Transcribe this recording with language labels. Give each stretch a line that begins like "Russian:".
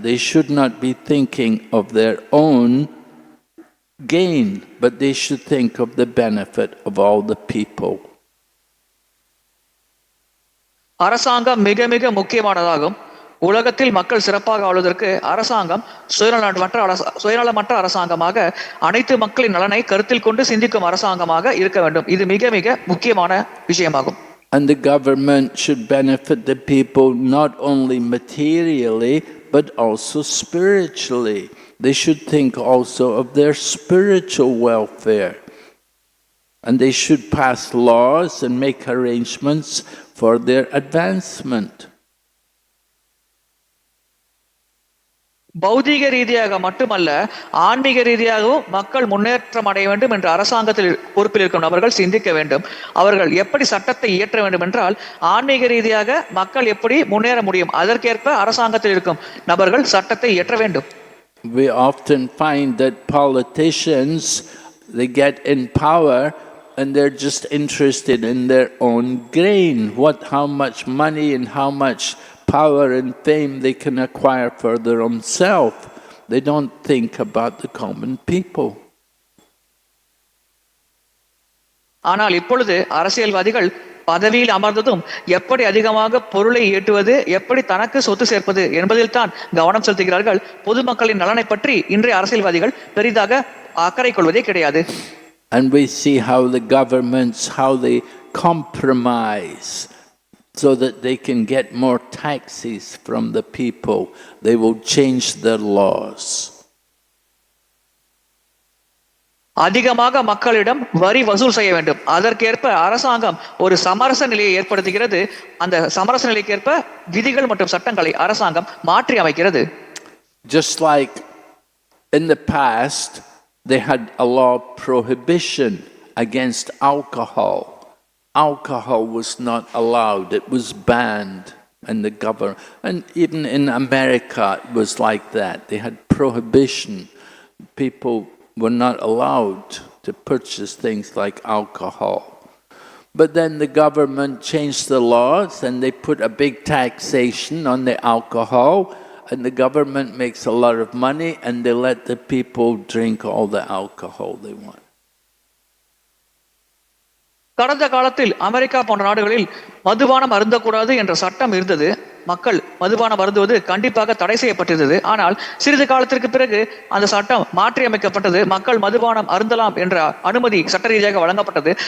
English: They should not be thinking of their own gain, but they should think of the benefit of all the people.
Tamil: அரசாங்கம் மிக மிக முக்கியமானதாகும். உலகத்தில் மக்கள் சிறப்பாக ஆளுவதற்கு அரசாங்கம் சுயநலமற்ற அரசாங்கமாக அனைத்து மக்களின் நலனை கருத்தில் கொண்டு சிந்திக்கும் அரசாங்கமாக இருக்க வேண்டும். இது மிக மிக முக்கியமான விஷயமாகும்.
English: And the government should benefit the people not only materially but also spiritually. They should think also of their spiritual welfare. And they should pass laws and make arrangements for their advancement.
Tamil: பௌதீக ரீதியாக மட்டுமல்ல, ஆன்மீக ரீதியாகவும் மக்கள் முன்னேற்றம் அடைய வேண்டும் என்று அரசாங்கத்தில் பொறுப்பில் இருக்கும் நபர்கள் சிந்திக்க வேண்டும். அவர்கள் எப்படி சட்டத்தை இயற்ற வேண்டும் என்றால், ஆன்மீக ரீதியாக மக்கள் எப்படி முன்னேற முடியும், அதற்கேற்ப அரசாங்கத்தில் இருக்கும் நபர்கள் சட்டத்தை இயற்ற வேண்டும்.
English: We often find that politicians, they get in power and they're just interested in their own gain, how much money and how much power and fame they can acquire for their own self. They don't think about the common people.
Tamil: ஆனால் இப்பொழுது அரசியல்வாதிகள் பதவியில் அமர்ந்ததும் எப்படி அதிகமாக பொருளை ஈட்டுவது, எப்படி தனக்கு சொத்து சேர்ப்பது என்பதில் தான் கவனம் செலுத்துகிறார்கள். பொதுமக்களின் நலனை பற்றி இன்றைய அரசியல்வாதிகள் பெரிதாக அக்கறை கொள்வதே கிடையாது.
English: And we see how the governments, how they compromise so that they can get more taxes from the people. They will change their laws.
Tamil: அதிகமாக மக்களிடம் வரி வசூல் செய்ய வேண்டும். அதற்கேற்ப அரசாங்கம் ஒரு சமரச நிலையை ஏற்படுத்துகிறது. அந்த சமரச நிலைக்கேற்ப விதிகள் மற்றும் சட்டங்களை அரசாங்கம் மாற்றி அமைக்கிறது.
English: Just like in the past, they had a law prohibition against alcohol. Alcohol was not allowed, it was banned in the government. And even in America it was like that. They had prohibition. People were not allowed to purchase things like alcohol. But then the government changed the laws and they put a big taxation on the alcohol, and the government makes a lot of money and they let the people drink all the alcohol they want.
Tamil: கடந்த காலத்தில் America போன்ற நாடுகளில் மதுபானம் அருந்தக்கூடாது என்ற சட்டம் இருந்தது. மக்கள் மதுபானம் அருந்துவது கண்டிப்பாக தடை செய்யப்பட்டிருந்தது. ஆனால் சிறிது காலத்திற்கு பிறகு அந்த சட்டம் மாற்றி அமைக்கப்பட்டது. மக்கள் மதுபானம் அருந்தலாம் என்ற அனுமதி சட்ட ரீதியாக வழங்கப்பட்டது.